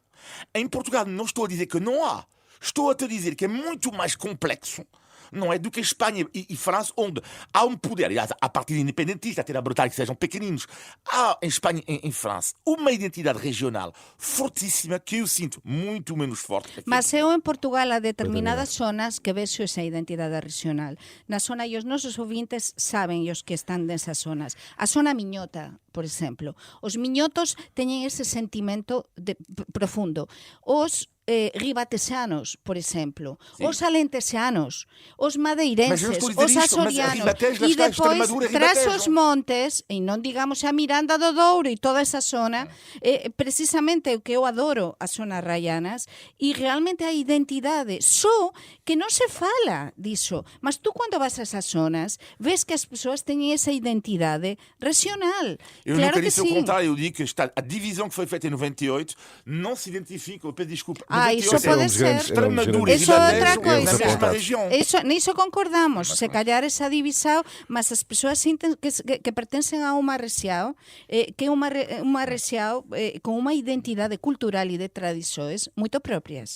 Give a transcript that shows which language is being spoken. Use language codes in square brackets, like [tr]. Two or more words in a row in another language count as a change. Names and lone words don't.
[pt] Em Portugal não estou a dizer que não há. Estou a te dizer que é muito mais complexo, não é, do que a Espanha e França, onde há um poder, aliás, a partido independentista, até na Bretanha, que sejam pequeninos. Há em Espanha e em França uma identidade regional fortíssima que eu sinto muito menos forte. [gl] Mas eu em Portugal há determinadas zonas que vexo esa identidade regional. Na zona, e os nosos ouvintes saben, e os que están nesas zonas, a zona miñota, por exemplo. Os miñotos teñen ese sentimento profundo. Os ribatexanos, por exemplo, os alentexanos, os madeirenses, os açorianos, e depois tras os montes, e non digamos a Miranda do Douro e toda esa zona, precisamente o que eu adoro as zonas raianas, e realmente a identidade, só que non se fala diso, mas tú cando vas a esas zonas, ves que as persoas teñen esa identidade regional. [pt] Eu [gl] claro [pt] nunca [gl] que [pt] disse o [gl] sim. [pt] contrário, eu digo que a divisão que foi feita em 98 não se identifica, eu peço desculpa. Isso 98 pode Éramos ser. grandes, éramos Extremadura e grandes. Isso é outra Ribatejo coisa. na mesma Apontados. região. [gl] Nisso concordamos, se calhar esa divisão, mas as persoas sinten que pertencen a uma região, que é uma região com uma identidade cultural e de tradições muito próprias.